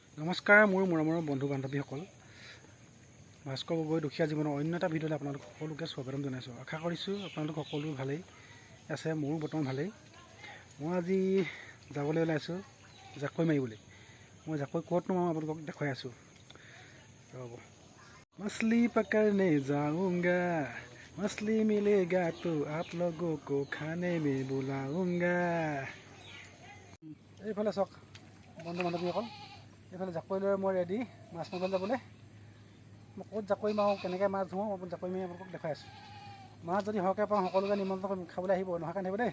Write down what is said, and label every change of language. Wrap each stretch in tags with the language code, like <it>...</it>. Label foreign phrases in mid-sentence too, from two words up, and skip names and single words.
<as>নমস্কাৰ মোৰ মৰমৰ বন্ধু বান্ধৱীসকল। ভাস্কৰ গগৈ দুখীয়া জীৱনৰ অন্য এটা ভিডিঅ'লৈ আপোনালোক সকলোকে স্বাগতম জনাইছোঁ। আশা কৰিছোঁ আপোনালোক সকলো ভালেই আছে, মোৰো বৰ্তমান ভালেই। মই আজি যাবলৈ ওলাইছোঁ জাকৈ মাৰিবলৈ। মই জাকৈ ক'তনো মাৰোঁ আপোনালোকক দেখুৱাই আছোঁ, ৰ'ব।</as> <hi>मछली पकड़ने जाऊंगा, मछली मिलेगा तो आप लोगों को खाने में बुलाऊंगा।</hi> <as>এইফালে চাওক বন্ধু বান্ধৱীসকল, এইফালে জাকৈ লৈ মই ৰেডি মাছ মাৰিবলৈ যাবলৈ। মই ক'ত জাকৈ মাৰোঁ, কেনেকৈ মাছ ধৰোঁ, জাকৈ মাৰি আপোনালোকক দেখাই আছোঁ। মাছ যদি সৰহকৈ পাওঁ সকলোকে নিমন্ত্ৰণ কৰিম, খাবলৈ আহিব, নহাকৈ নাহিব দেই।</as>